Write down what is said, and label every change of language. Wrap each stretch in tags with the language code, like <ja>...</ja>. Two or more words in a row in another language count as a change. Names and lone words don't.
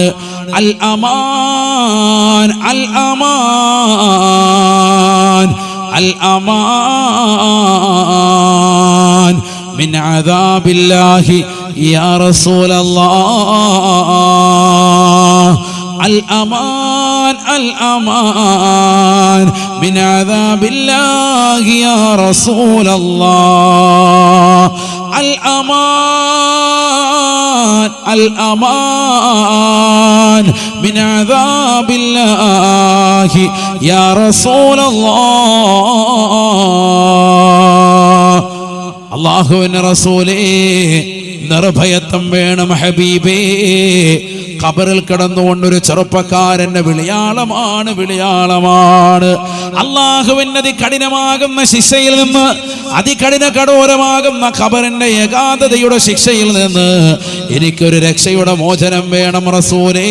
<ar>الأمان، الأمان، الأمان من عذاب الله يا رسول الله. الأمان الأمان من عذاب الله يا رسول الله. الأمان الأمان من عذاب الله يا رسول الله.</ar> <ml>അല്ലാഹുവിന്റെ റസൂലേ, നിർഭയത്വം വേണം ഹബീബേ. ഖബറിൽ കിടന്നുകൊണ്ടൊരു ചെറുപ്പക്കാരന്റെ വിളിയാളമാണ്, വിളിയാളമാണ്. അള്ളാഹുവിന്റെ അതികഠിനമാകുന്ന ശിക്ഷയിൽ നിന്ന്, അതികഠിന കഠോരമാകുന്ന ഖബറിന്റെ ഏകാന്തതയുടെ ശിക്ഷയിൽ നിന്ന് എനിക്കൊരു രക്ഷയുടെ മോചനം വേണം റസൂലേ.</ml>